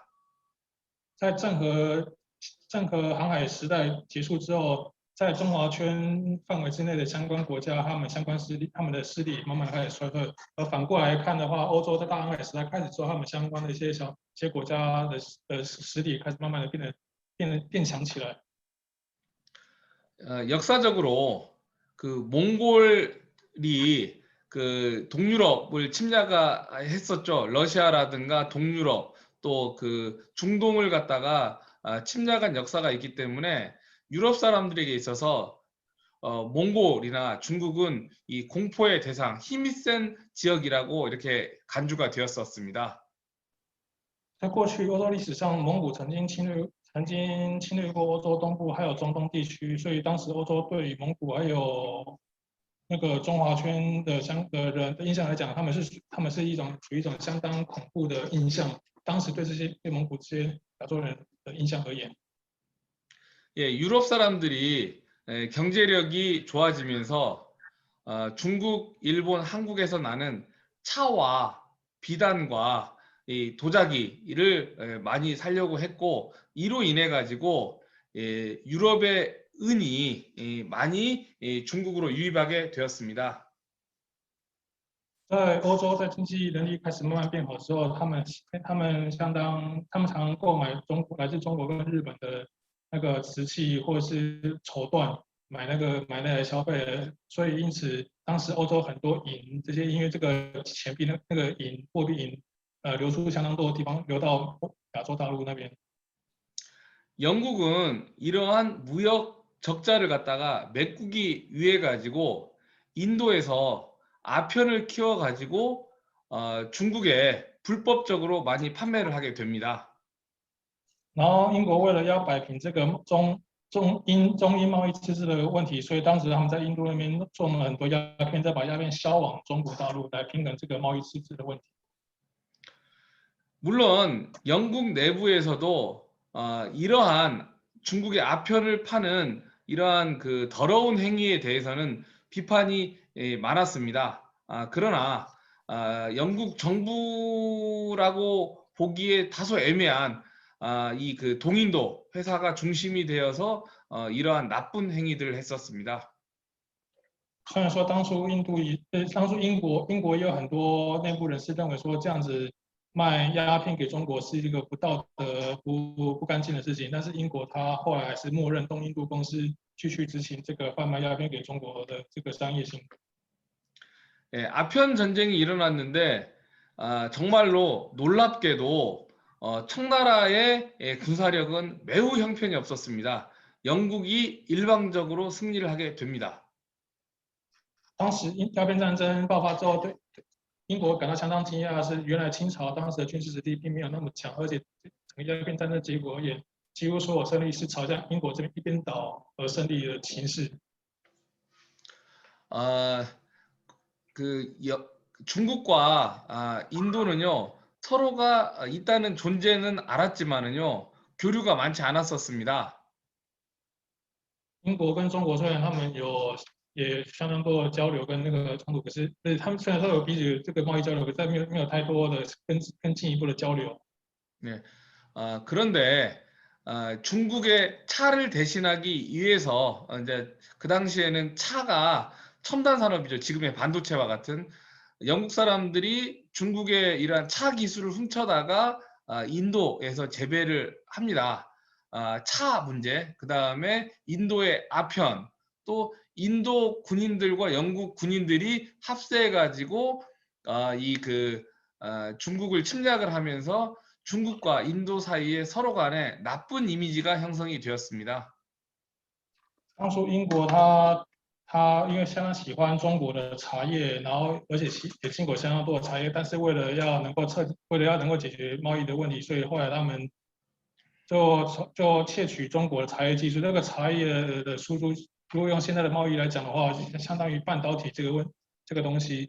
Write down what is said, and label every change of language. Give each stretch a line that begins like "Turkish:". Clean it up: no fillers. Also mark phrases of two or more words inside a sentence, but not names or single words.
Chinese: 在郑和航海时代结束之后，在中华圈范围之内的相关国家，他们的势力慢慢的开始衰退。而反过来看的话，欧洲在大航海时代开始之后，他们相关的一些国家的实力开始慢慢的变强起来。
Korean: 역사적으로 몽골이 동유럽을 침략했었죠. 러시아라든가 동유럽 또 중동을 갖다가 침략한 역사가 있기 때문에 유럽 사람들에게 있어서 몽골이나 중국은 이 공포의 대상, 힘이 센 지역이라고 이렇게 간주가 되었었습니다.
Chinese: 在过去欧洲历史上，蒙古曾经侵略过欧洲东部还有中东地区，所以当时欧洲对于蒙古还有那个中华圈的人的印象来讲，他们是处于一种相当恐怖的印象。当时对蒙古这些亚洲人的印象而言，
Korean: 예, 유럽 사람들이 경제력이 좋아지면서 중국, 일본, 한국에서 나는 차와 비단과 이 도자기를 많이 사려고 했고 이로 인해 가지고 유럽의 은이 많이 중국으로 유입하게 되었습니다.
Chinese: 在欧洲在经济能力开始慢慢变好之后，他们常购买来自中国跟日本的那个瓷器或者是绸缎，买那来消费，所以因此当时欧洲很多银这些，因为这个钱币那个货币银流出相当多的地方，流到亚洲大陆那边。
Korean: 영국은 이러한 무역 적자를 갖다가 메꾸기 위해 가지고 인도에서 아편을 키워 가지고 중국에 불법적으로 많이 판매를 하게 됩니다.
Chinese: 然后英国为了要摆平这个中英贸易赤字的问题，所以当时他们在印度那边种了很多鸦片，再把鸦片销往中国大陆来平衡这个贸易赤字的问题。
Korean: 물론 영국 내부에서도 이러한 중국의 아편을 파는 이러한 그 더러운 행위에 대해서는 비판이 많았습니다. 그러나 영국 정부라고 보기에 다소 애매한 이 그 동인도 회사가 중심이 되어서 이러한 나쁜 행위들을 했었습니다.
Chinese: 虽然说当初英国也有很多内部人士认为说这样子卖鸦片给中国是一个不道德、不干净的事情，但是英国他后来还是默认东印度公司继续执行这个贩卖鸦片给中国的这个商业行为。
Korean: 아편 전쟁이 일어났는데 정말로 놀랍게도 청나라의 군사력은 매우 형편이 없었습니다. 영국이 일방적으로 승리를 하게 됩니다.
Chinese: 当时鸦片战争爆发之后，对英国感到相当惊讶的是，原来清朝当时的军事实力并没有那么强，而且整个鸦片战争结果也几乎所有胜利是朝向英国这边一边倒而胜利的形势。
Korean: 그 중국과 인도는요 서로가 있다는 존재는 알았지만은요 교류가 많지 않았었습니다.
Chinese: 英国跟中国虽然他们也相当多的交流跟那个冲突，可是他们虽然说有彼此这个贸易交流，可是没有太多的更进一步的交流。
Korean: 네, 그런데 중국의 차를 대신하기 위해서 이제 그 당시에는 차가 첨단 산업이죠. 지금의 반도체와 같은 영국 사람들이 중국의 이러한 차 기술을 훔쳐다가 인도에서 재배를 합니다. 차 문제, 그 다음에 인도의 아편, 또 인도 군인들과 영국 군인들이 합세해가지고 중국을 침략을 하면서 중국과 인도 사이에 서로 간에 나쁜 이미지가 형성이 되었습니다.
Chinese: 当初英国他因为相当喜欢中国的茶叶，然后而且也进口相当多的茶叶，但是为了要能够解决贸易的问题，所以后来他们就窃取中国的茶叶技术。那个茶叶的输出，如果用现在的贸易来讲的话，相当于半导体这个东西。